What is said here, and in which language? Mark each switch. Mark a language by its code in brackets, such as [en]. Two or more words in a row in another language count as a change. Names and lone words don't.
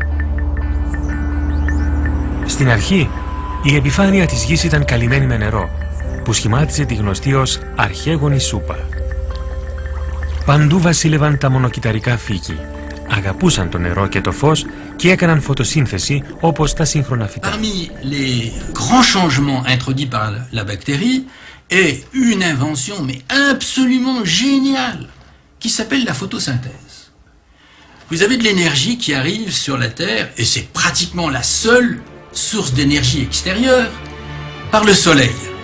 [el] Στην αρχή, η επιφάνεια της Γης ήταν καλυμμένη με νερό, που σχημάτιζε τη γνωστή ως αρχαίγονη σούπα. Παντού βασίλευαν τα μονοκυταρικά φύκη. Αγαπούσαν το νερό και το φως και έκαναν φωτοσύνθεση όπως τα σύγχρονα φυτά. [fr] Parmi les grands changements introduits par la bactérie est une invention mais absolument géniale qui s'appelle la photosynthèse. Vous avez de l'énergie qui arrive sur la Terre et c'est pratiquement la seule source d'énergie extérieure par le Soleil.